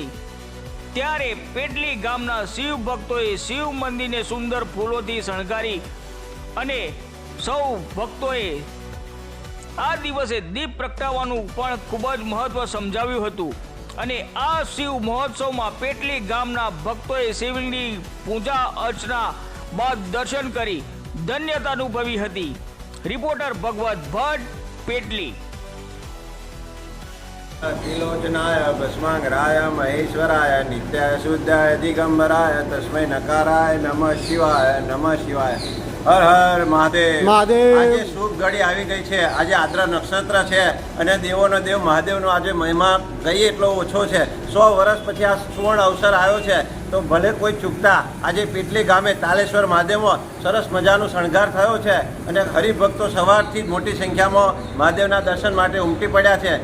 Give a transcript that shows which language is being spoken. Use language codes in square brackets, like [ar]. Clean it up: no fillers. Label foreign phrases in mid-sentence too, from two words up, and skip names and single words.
[gu] ત્યારે પેટલી ગામના શિવ ભક્તોએ શિવ મંદિરને સુંદર ફૂલોથી શણગારી અને સૌ ભક્તોએ આ દિવસે દીપ પ્રગટાવવાનું પણ ખૂબ જ મહત્વ સમજાવ્યું હતું અને આ શિવ મહોત્સવમાં પેટલી ગામના ભક્તોએ શિવની પૂજા અર્ચના બાદ દર્શન કરી ધન્યતા અનુભવી હતી। રિપોર્ટર ભગવત ભટ્ટ, પેટલી। [sa] त्रिलोचनाय भस्मांगराय महेश्वराय नित्याय शुद्धाय दिगंबराय तस्मै नकाराय नमः शिवाय नमः शिवाय। [hi] हर हर महादेव महादेव। [gu] આજે શુભ ઘડી આવી ગઈ છે। આજે આદ્રા નક્ષત્ર છે અને દેવોનો દેવ મહાદેવનો આજે મહિમા કહીએ એટલો ઓછો છે। 100 વર્ષ પછી આ સુવર્ણ અવસર આવ્યો છે, તો ભલે કોઈ ચૂકતા આજે પેટલી ગામે તાલેશ્વર મહાદેવમાં સરસ મજાનો શણગાર થયો છે અને હરિભક્તો સવારથી જ મોટી સંખ્યામાં મહાદેવના દર્શન માટે ઉમટી પડ્યા છે।